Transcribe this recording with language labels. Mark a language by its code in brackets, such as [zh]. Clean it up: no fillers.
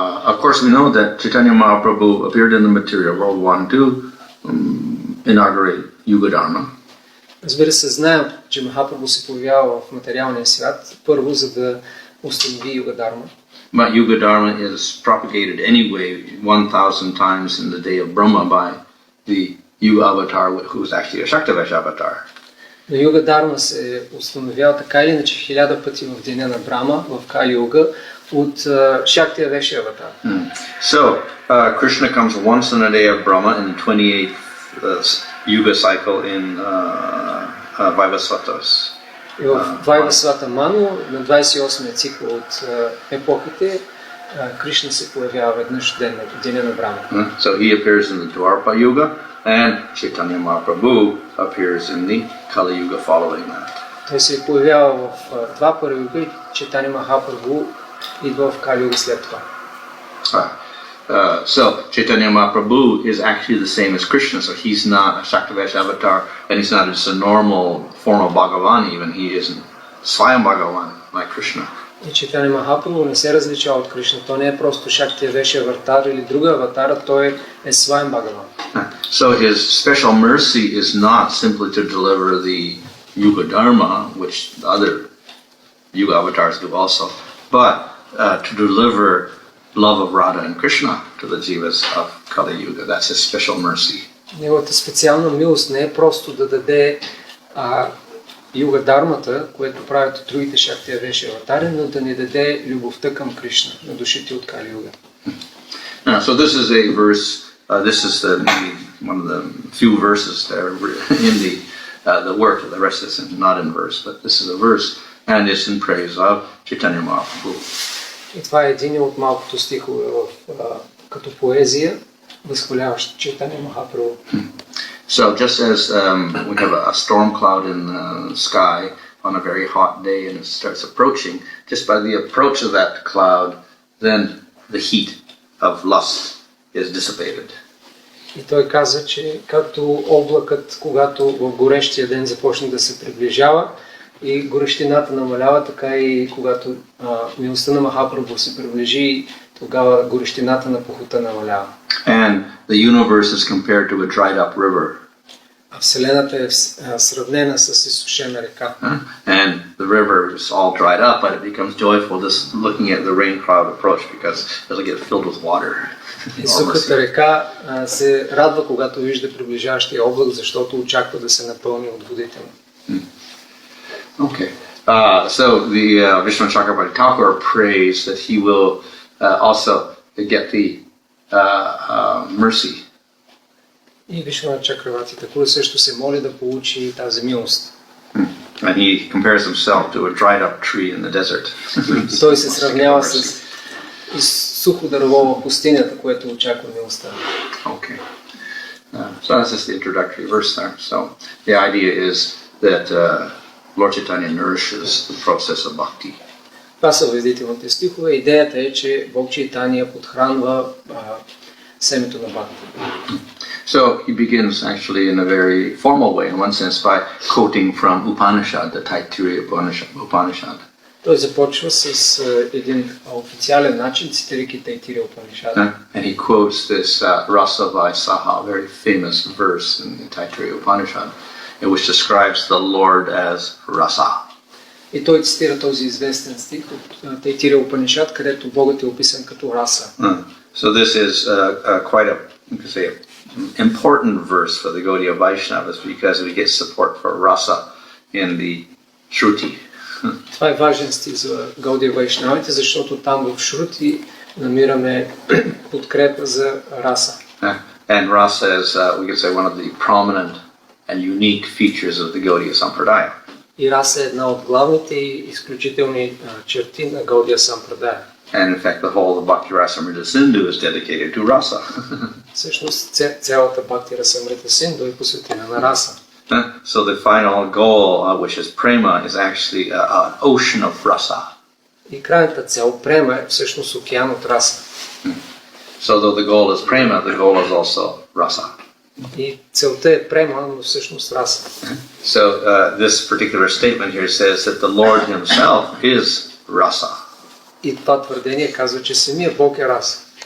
[en] Of course we know that Chaitanya Mahaprabhu appeared in the material world one to inaugurate Yuga Dharma. [bg] Разбира се, знаем, че Махапрабху се появява в материалния свят, първо за да установи Юга Дharma. [en] But Yuga Dharma is propagated anyway 1,000 times in the day of Brahma by the Yuga avatar, who is actually a Shaktavesh avatar. [bg] Но Юга Дharma се установява така или иначе 1000 пъти в деня на Брама, в Кали Юга, от Шактавеш аватар. [en] So, Krishna comes once in a day of Brahma in the 28th Yuga cycle in Vaivasvatas. [bg] И в Вайвасвата Ману, на 28-я цикъл от епохите, Кришна се появява веднъж в деня на Брама. [en] So he appears in the Dwapara Yuga and Chaitanya Mahaprabhu appears in the Kali Yuga following that. [bg] Той се появява в Двапара Юга и Чайтаня Махапрабху идва в Кали Юга след това. [en] So Chaitanya Mahaprabhu is actually the same as Krishna, so he's not a Shaktavesh avatar, and he's not just a normal form of Bhagavan even, he isn't Swayam Bhagavan like Krishna. [bg] И Чайтаня Махапрабху не се различава от Кришна, той не е просто Шактавеш аватар или друга аватара, той е Сваям Бхагаван. [en] So his special mercy is not simply to deliver the Yuga Dharma, which the other Yuga avatars do also, but to deliver love of Radha and Krishna to the jivas of Kali Yuga. That's his special mercy. [bg] Неговата специална милост не е просто да даде юга дармата, което правят от другите шакти авеши аватари, но да ни даде любовта към Кришна, на душите от Кали Юга. [en] So this is a verse. This is one of the few verses that are in the work. The rest is not in verse, but this is a verse, and it's in praise of Chaitanya Mahaprabhu. [bg] И това е един от малкото стихове като поезия, възхваляващ Чайтания Махапрабху. [en] So just as we have a storm cloud in the sky on a very hot day and it starts approaching, just by the approach of that cloud, then the heat of lust is dissipated. [bg] И той каза, че както облакът, когато в горещия ден започне да се приближава и горещината намалява, така и когато милостта на Махапрабху се приближи, тогава горещината на похота намалява. [en] And the universe is compared to a dried up river. [bg] А Вселената е сравнена с изсушена река. [en] And the river is all dried up, but it becomes joyful just looking at the rain cloud approach because it'll get filled with water. [bg] И сухата река се радва, когато вижда приближаващия облак, защото очаква да се напълни от водите му. [en] Okay. So the Vishnu Chakravarti Thakur prays that he will also get the mercy. [bg] И Вишвана Чакравати Такур също се моли да получи тази милост. [en] And he compares himself to a dried up tree in the desert. [bg] Той се сравнява с сухо дърво в пустинята, което очаква милостта. [en] Okay. So that's just the introductory verse there. So the idea is that Lord Chaitanya nourishes the process of bhakti. [bg] Това са введителните стихове. Идеята е, че Бог Чайтания подхранва семето на бхакти. [en] So he begins actually in a very formal way, in one sense, by quoting from Upanishad, the Taittiriya Upanishad. [bg] Той започва с един официален начин, цитирайки Тайтирия Упанишад. [en] And he quotes this Rasa Vaisaha, a very famous verse in the Taittiriya Upanishad, in which describes the Lord as Rasa. [bg] И той цитира този известен стих от Тайтирия Упанишад, където Богът е описан като раса. [en] So this is quite a, you could say, important verse for the Gaudiya Vaishnavas because we get support for rasa in the Shruti. [bg] Това е важен стих за Гаудия Вайшнавите, защото там в Шрути намираме подкрепа за раса. [en] And rasa is, we could say, one of the prominent and unique features of the Gaudiya Sampradaya. [bg] И раса е една от главните и изключителни черти на Гаудия Сампрадая. [en] And in fact, the whole of Bhakti Rasamrita Sindhu is dedicated to rasa. [bg] Всъщност цялата Бхакти Расамрита Синду е посветена на раса. [en] So the final goal, which is prema, is actually an ocean of rasa. [bg] И крайната цел према е всъщност океан от раса. [en] So though the goal is prema, the goal is also rasa. [bg] И целта е према, но всъщност раса. [en] So this particular statement here says that the Lord himself is rasa. [bg] И това твърдение казва, че самия Бог е раса.